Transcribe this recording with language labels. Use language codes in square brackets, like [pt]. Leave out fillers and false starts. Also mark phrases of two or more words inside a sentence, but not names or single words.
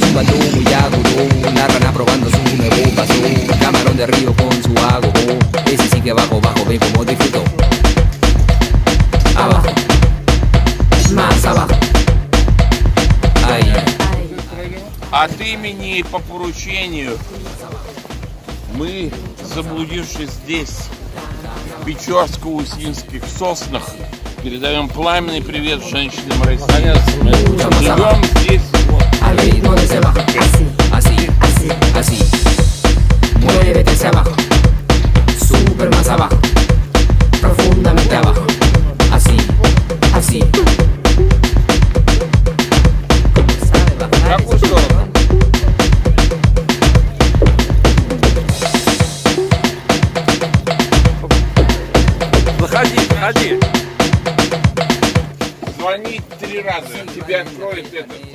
[es] muy agudo. La rana probando su nuevo paso. Camarón de río con su agogo. Ese sí que bajo, bajo, ve como disfruto. Abajo, más abajo. Ahí. [ru] От имени и по поручению мы, заблудившись здесь, в Печорско-Усинских соснах, передаем пламенный привет женщинам россиян. Мы живем здесь. [es] Al ritmo de ese bajo. Así, así, así, así. Muévete hacia abajo. Super más abajo. Profundamente abajo. Así, así. [ru] В какую сторону? Заходи, заходи. Звони 3 раза, тебе откроет это.